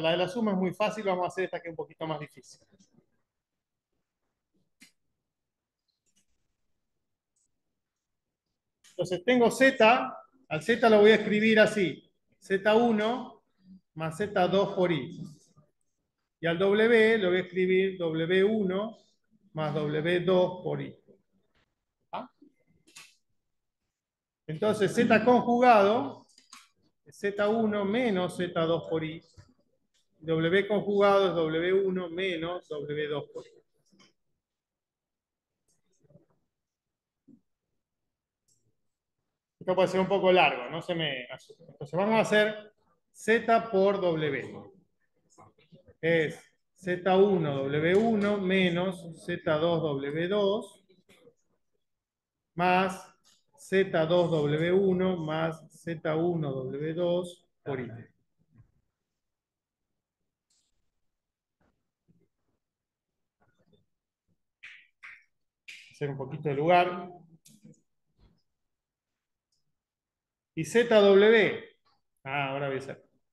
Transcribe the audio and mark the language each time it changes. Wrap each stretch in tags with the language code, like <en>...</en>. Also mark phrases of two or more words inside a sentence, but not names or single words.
<es>La de la suma es muy fácil, vamos a hacer esta que es un poquito más difícil. Entonces tengo z, al z lo voy a escribir así, z1 más z2 por i. Y al w lo voy a escribir w1 más w2 por i. ¿Ah? Entonces z conjugado es z1 menos z2 por i. W conjugado es w1 menos w2 por i. Esto puede ser un poco largo, no se me asuste. Entonces vamos a hacer z por w. Es z1 w1 menos z2 w2 más z2 w1 más z1 w2 por i. Hacer un poquito de lugar. Y zw. Ahora voy a hacer.</es>